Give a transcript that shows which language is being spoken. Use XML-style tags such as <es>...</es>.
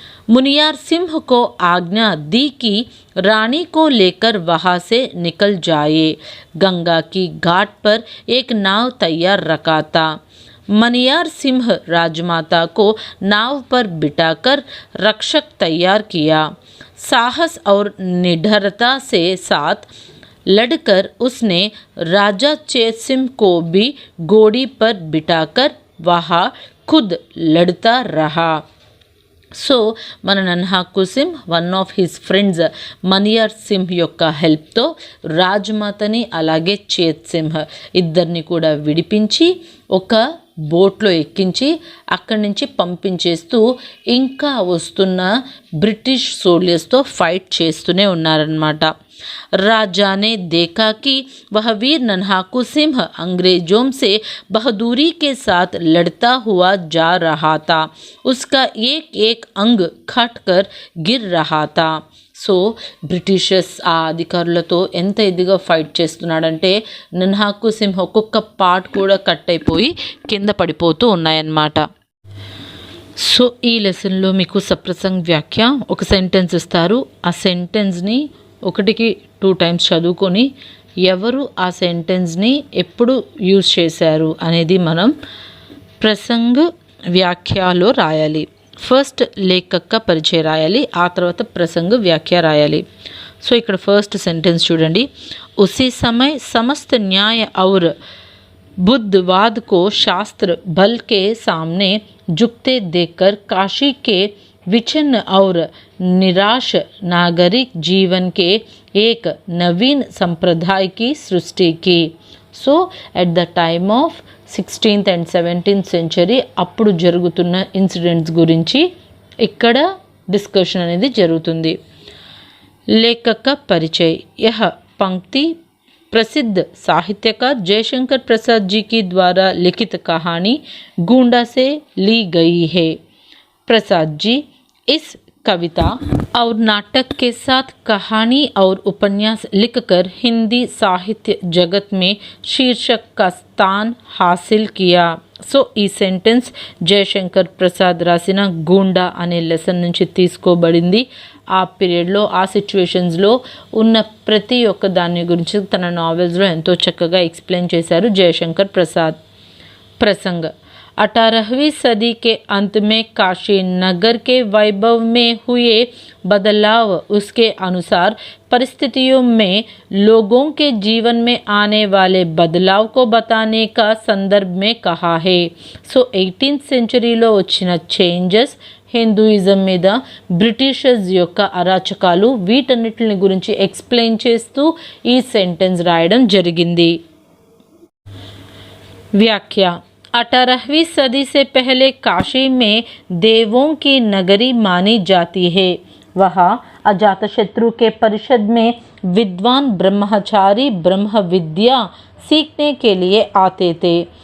<hi>मुनियार सिंह को आज्ञा दी कि रानी को लेकर वहाँ से निकल जाए. गंगा की घाट पर एक नाव तैयार रखा था. मनियार सिंह राजमाता को नाव पर बिठाकर रक्षक तैयार किया. साहस और निडरता से साथ लड़कर उसने राजा चेत सिंह को भी घोड़ी पर बिठाकर वहाँ खुद लड़ता रहा.</hi> <te>సో మన నన్హాకు Singh one of his friends Maniyar Singh యొక్క హెల్ప్తో రాజ్మాతని అలాగే చేత్ సింహ్ ఇద్దరిని కూడా విడిపించి ఒక బోట్లో ఎక్కించి అక్కడి నుంచి పంపించేస్తూ ఇంకా వస్తున్న బ్రిటిష్ సోల్జర్స్తో ఫైట్ చేస్తూనే ఉన్నారన్నమాట.</te> <hi>राजा ने देखा कि वह वीर नन्हाकू सिंह अंग्रेजों से बहादुरी के साथ लड़ता हुआ जा रहा था. उसका एक एक अंग खट कर गिर रहा था.</hi> <te>సో బ్రిటిషర్స్ ఆ అధికారులతో ఎంత ఇదిగా ఫైట్ చేస్తున్నాడంటే నన్హాకు సింహ్ ఒక్కొక్క పార్ట్ కూడా కట్ అయిపోయి కింద పడిపోతూ ఉన్నాయన్నమాట. సో ఈ లెసన్లో మీకు సప్రసంగ్ వ్యాఖ్య ఒక సెంటెన్స్ ఇస్తారు. ఆ సెంటెన్స్ని 1కి 2 టైమ్స్ చదువుకొని ఎవరు ఆ సెంటెన్స్ని ఎప్పుడు యూజ్ చేశారు అనేది మనం ప్రసంగ్ వ్యాఖ్యలో రాయాలి. ఫస్ట్ లేఖక పరిచయ రాయాలి, ఆ తర్వాత ప్రసంగ వ్యాఖ్య రాయాలి. సో ఇక్కడ ఫస్ట్ సెంటెన్స్ చూడండి.</te> <hi>ఉసి समय समस्त न्याय और बुद्धवाद को शास्त्र बल के सामने झुकते देखकर काशी के विचिन्न और निराश नागरिक जीवन के एक नवीन संप्रदाय की सृष्टि की.</hi> <en>so at the time of 16th and 17th century</en> <te>అప్పుడు జరుగుతున్న ఇన్సిడెంట్స్ గురించి ఇక్కడ డిస్కషన్ అనేది జరుగుతుంది. లేఖక పరిచయ.</te> <hi>यह पंक्ति प्रसिद्ध साहित्यकार जयशंकर प्रसाद जी के द्वारा लिखित कहानी गूंडा से ली गई है. प्रसाद जी इस कविता और नाटक के साथ कहानी और उपन्यास लिखकर हिंदी साहित्य जगत में शीर्षक का स्थान हासिल किया.</hi> <te>సో ఈ సెంటెన్స్ జయశంకర్ ప్రసాద్ రాసిన గూండా అనే లెసన్ నుంచి తీసుకోబడింది. ఆ పీరియడ్లో ఆ సిచ్యువేషన్స్లో ఉన్న ప్రతి ఒక్క దాని గురించి తన నావెల్స్లో ఎంతో చక్కగా ఎక్స్ప్లెయిన్ చేశారు జయశంకర్ ప్రసాద్. ప్రసంగ.</te> <hi>18वीं सदी के अंत में काशी नगर के वैभव में हुए बदलाव, उसके अनुसार परिस्थितियों में लोगों के जीवन में आने वाले को बताने का संदर्भ में कहा है.</hi> <te>సో 18th సెంచరీలో వచ్చిన చేంజెస్, హిందూయిజం మీద బ్రిటిషర్స్ యొక్క అరాచకాలు, వీటన్నిటిని గురించి ఎక్స్ప్లెయిన్ చేస్తూ ఈ సెంటెన్స్ రాయడం జరిగింది.</te> <hi>व्याख्या. 18वीं सदी से पहले काशी में देवों की नगरी मानी जाती है. वहाँ अजातशत्रु के परिषद में विद्वान ब्रह्मचारी ब्रह्म विद्या सीखने के लिए आते थे.</hi>